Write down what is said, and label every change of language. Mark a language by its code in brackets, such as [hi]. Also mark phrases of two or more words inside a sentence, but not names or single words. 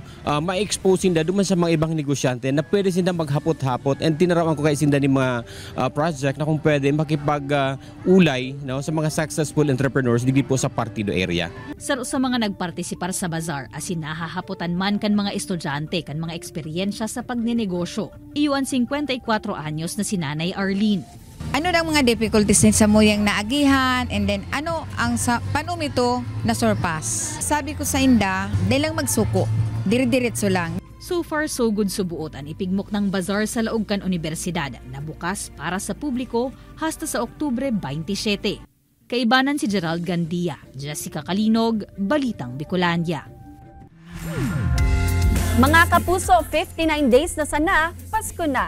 [bik] Ma-expose sinda duman sa mga ibang negosyante na pwede sinda maghapot-hapot and tinarawan ko kay sinda ni mga project na kung pwede makipag-ulay no, sa mga [en] successful entrepreneurs [bik] digi po sa partido area. Saro sa mga nagpartisipar sa bazaar asin nahahapotan man kan mga estudyante kan mga eksperyensya sa pagnenegosyo. Iyon 54 anyos na si Nanay Arlene. Ano lang mga difficulties din sa muyang naagihan [en] and then [bik] ano ang paano ito na surpass? Sabi ko sa inda, dahil lang magsuko, dire-diretso lang. [en] So far so good [bik] subuot ang ipigmok ng bazaar sa laog kan universidad na bukas para sa publiko hasta sa Oktubre 27. Kaibanan si Gerald Gandia, Jessica Kalinog, Balitang Bicolandia. Mga kapuso, 59 days na sana, Pasko na.